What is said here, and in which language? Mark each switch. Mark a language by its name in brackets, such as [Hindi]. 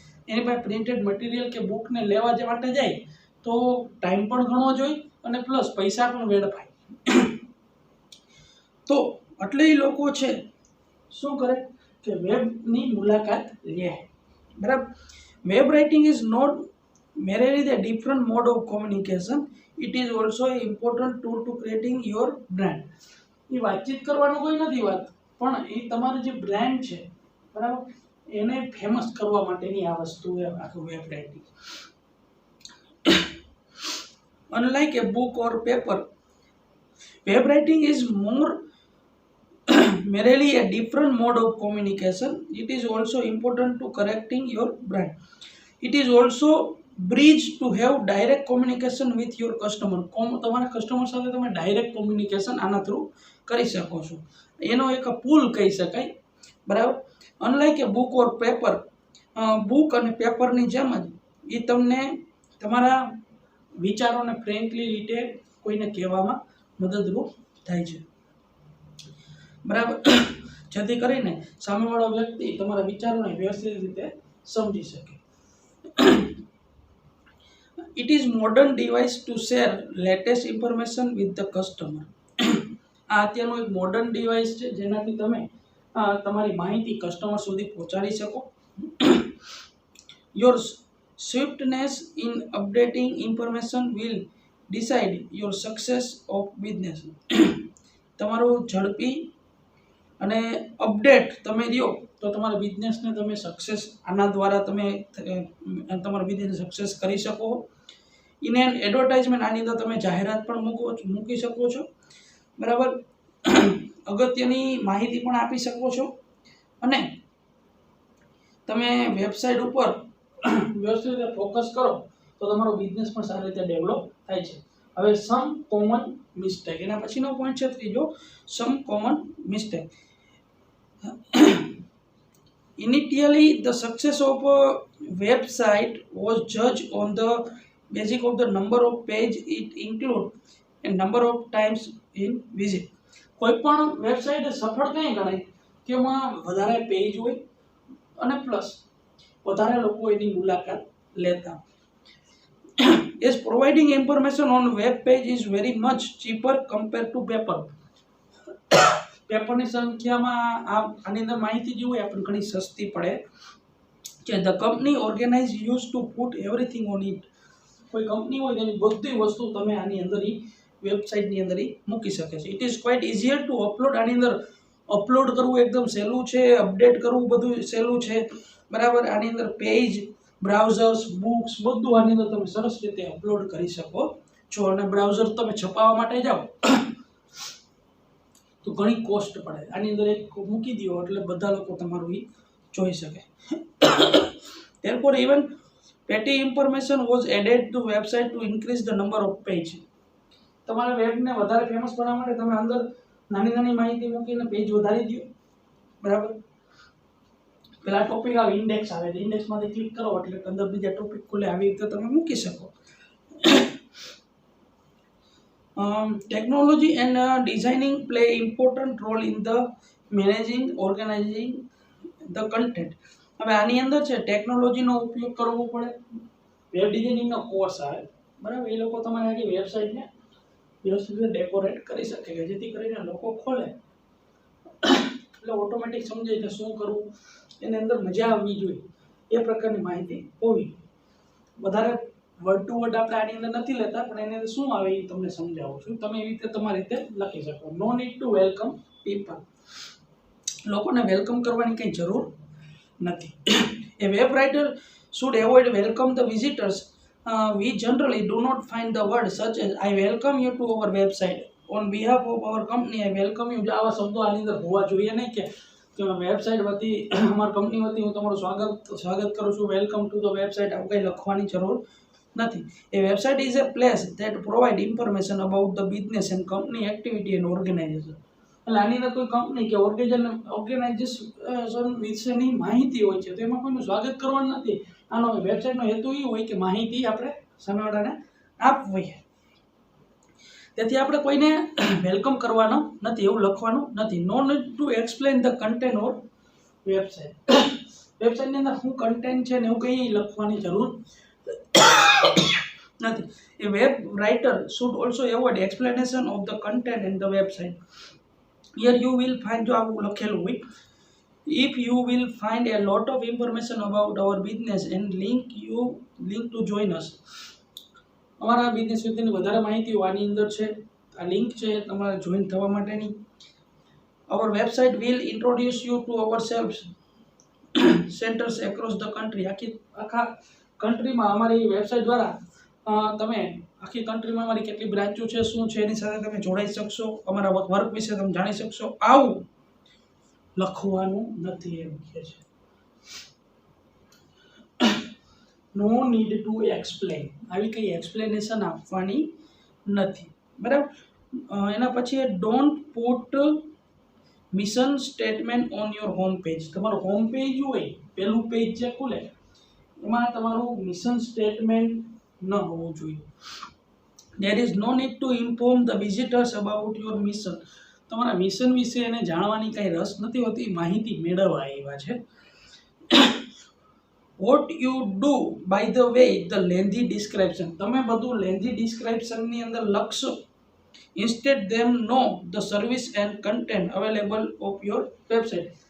[Gujarati] એની પાસે printed material કે બુકને લેવા જે માટે જાય તો ટાઈમ પણ ઘણો જોઈએ અને પ્લસ પૈસા પણ વેડફાય. તો એટલે એ લોકો છે શું કરે કે વેબની મુલાકાત લે, બરાબર. [English] Web writing is not merely the different mode of communication, it is also an important tool to creating your brand. [Gujarati] એ વાતચીત કરવાનું કોઈ નથી વાત, પણ એ તમારું જે બ્રાન્ડ છે, બરાબર, એને ફેમસ કરવા માટેની આ વસ્તુ આખું web writing. [English] Unlike a book or paper, web writing is more merely a different mode of communication. It is also important to correcting your brand. It is also bridge to have direct communication with your customer. [Gujarati] તમારા customer સાથે તમે direct communication આના through કરી શકો છો. એનો એક પુલ કહી શકાય, બરાબર. [English] unlike a book or paper, [Gujarati] book અને પેપરની જેમ જ એ તમને તમારા વિચારોને ફ્રેન્કલી રીતે કોઈને કહેવામાં મદદરૂપ થાય છે, બરાબર. જેથી કરીને સામેવાળો વ્યક્તિ તમારા વિચારોને વ્યવસ્થિત રીતે સમજી શકે. [English] It is modern device to share latest information with the customer. [Gujarati] આ અત્યારનું એક મોડર્ન ડિવાઇસ છે જેનાથી તમે તમારી માહિતી કસ્ટમર સુધી પહોંચાડી શકો. [English] Your swiftness in updating information will decide your success of business. [Gujarati] તમારું ઝડપી અને અપડેટ તમે દો તો તમારા બિઝનેસને તમે સક્સેસ આના દ્વારા તમે તમારા બિઝનેસ સક્સેસ કરી શકો. [English] in an advertisement, [Gujarati] આની અંદર તમે જાહેરાત પણ મૂકી શકો છો, બરાબર. અગત્યની માહિતી પણ આપી શકો છો અને તમે વેબસાઇટ ઉપર વ્યવસ્થિત રીતે ફોકસ કરો તો તમારો બિઝનેસ પણ સારી રીતે ડેવલપ થાય છે. હવે સમ કોમન મિસ્ટેક, એના પછીનો પોઈન્ટ છે ત્રીજો, સમ common mistake. [English] Initially, the success of a website was judged on the basis of the number of page it include and number of times in visit. [Gujarati] કોઈ પણ વેબસાઇટ સફળ કઈ ગણાય કે એમાં વધારે પેજ હોય અને પ્લસ વધારે લોકો એની મુલાકાત લેતા. [English] As providing information on web page is very much cheaper compared to paper. [Gujarati] પેપરની સંખ્યામાં આની અંદર માહિતી જે હોય આપણને ઘણી સસ્તી પડે છે. [English] The company organize use to put everything on it. [Gujarati] કોઈ કંપની હોય તેની બધી વસ્તુ તમે આની અંદર વેબસાઇટની અંદર મૂકી શકે છે. [English] It is quite easier to upload. [Gujarati] આની અંદર અપલોડ કરવું એકદમ સહેલું છે, અપડેટ કરવું બધું સહેલું છે, બરાબર. આની અંદર પેજ, બ્રાઉઝર્સ, બુક્સ બધું આની અંદર તમે સરસ રીતે અપલોડ કરી શકો છો. અને બ્રાઉઝર તમે છપાવવા માટે જાઓ તો ઘણી કોસ્ટ પડે. આની અંદર એક મૂકી દો એટલે બધા લોકો તમારું જોઈ શકે. [English] therefore even petty information was added to website to increase the number of page. [Gujarati] તમારા વેબને વધારે ફેમસ બનાવવા માટે તમે અંદર નાની નાની માહિતી મૂકીને પેજ વધારી દો, બરાબર. પેલા ટોપિક આવે, ઇન્ડેક્સ આવે, ઇન્ડેક્સમાંથી ક્લિક કરો એટલે અંદર બીજા ટોપિક ખુલે. આવી રીતે તમે મૂકી શકો. [English] Technology and designing play important role in the managing, organizing the content. [Gujarati] હવે આની અંદર છે ટેકનોલોજીનો ઉપયોગ કરવો પડે. વેબ ડિઝાઇનિંગનો કોર્સ આવે, બરાબર. એ લોકો તમારી આખી વેબસાઇટને વ્યવસ્થિત રીતે ડેકોરેટ કરી શકે કે જેથી કરીને લોકો ખોલે એટલે ઓટોમેટિક સમજે કે શું કરવું, એની અંદર મજા આવવી જોઈએ એ પ્રકારની માહિતી હોવી. વધારે વર્ડ ટુ વર્ડ આપણે આની અંદર નથી લેતા, પણ એની અંદર શું આવે એ તમને સમજાવું છું. તમે એવી રીતે તમારી રીતે લખી શકો. [English] No need to welcome people. [Gujarati] લોકોને વેલકમ કરવાની કંઈ જરૂર નથી. [English] A web writer should avoid welcome the visitors. We generally do not find the word such as I welcome you to our website. On behalf of our company, I welcome you. [Gujarati] આવા શબ્દો આની અંદર હોવા જોઈએ નહીં કે વેબસાઇટ વતી અમારી કંપની વતી હું તમારું સ્વાગત કરું છું, [English] welcome to the website, [Gujarati] આવું કંઈ લખવાની જરૂર નથી. [English] A website is a place that provide information about the business and company activity and organization. [Gujarati] એટલે આની અંદર કોઈ કંપની કે ઓર્ગેનાઇઝેશન વિશેની માહિતી હોય છે તો એમાં કોઈનું સ્વાગત કરવાનું નથી. આનો વેબસાઇટનો હેતુ એ હોય કે માહિતી આપણે સામેવાળાને આપવી. તેથી આપણે કોઈને વેલકમ કરવાનો નથી, એવું લખવાનું નથી. [English] No need to explain the content or website. [Gujarati] વેબસાઇટની અંદર શું કન્ટેન્ટ છે ને એવું કંઈ લખવાની જરૂર નથી. [English] A web writer should also avoid explanation of the content and the website. Here you will find, [Gujarati] જો આવું લખેલું હોય, [English] if you will find a lot of information about our business and link to join us. [Gujarati] અમારા business વિશેની વધારે માહિતીઓ આની અંદર છે. આ લિંક છે તમારે જોઈન થવા માટેની. [English] our website will introduce you to our sales centers across the country. [Gujarati] આખા કન્ટ્રીમાં અમારી વેબસાઇટ દ્વારા તમે આખી કન્ટ્રીમાં અમારી કેટલી બ્રાન્ચો છે, શું છે, એની સાથે તમે જોડાઈ શકશો, અમારા વર્ક વિશે તમે જાણી શકશો. આવું લખવાનું નથી એમ કહે છે. [English] No need to explain. [Gujarati] આવી કંઈ એક્સપ્લેનેશન આપવાની નથી, બરાબર. એના પછી [English] Don't put mission statement on your home page. [Gujarati] તમારું હોમ પેજ હોય, પહેલું પેજ જે ખુલે એમાં તમારું મિશન સ્ટેટમેન્ટ ન હોવું જોઈએ. [English] There is no need to inform the visitors about your mission. [Gujarati] તમારા મિશન વિશે એને જાણવાની કાંઈ રસ નથી હોતી, માહિતી મેળવવા આવ્યા છે. [English] What you do by the way the lengthy description. [Gujarati] તમે બધું લેન્ધી ડિસ્ક્રિપ્શનની અંદર લખશો. [English] Instead them know the service and content available of your website.